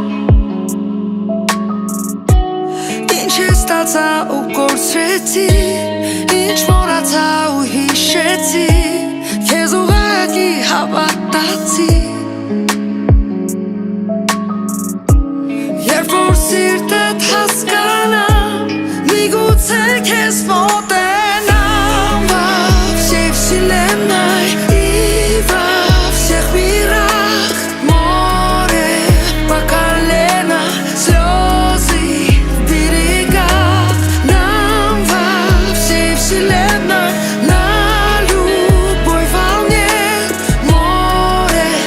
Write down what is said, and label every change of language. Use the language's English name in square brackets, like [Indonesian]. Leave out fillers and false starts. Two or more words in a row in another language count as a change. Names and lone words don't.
[Armenian] ինչ ես ստացա ու կորցրեցի, ինչ մոռացա ու հիշեցի, քեզ ուղղակի հավատացի, երբ որ սիրտդ հասկանա Միգուցե քեզ մոտենամ [Russian] во всей вселенной и во всех мирах море по колено слезы в берегах нам во всей вселенной на любой волне море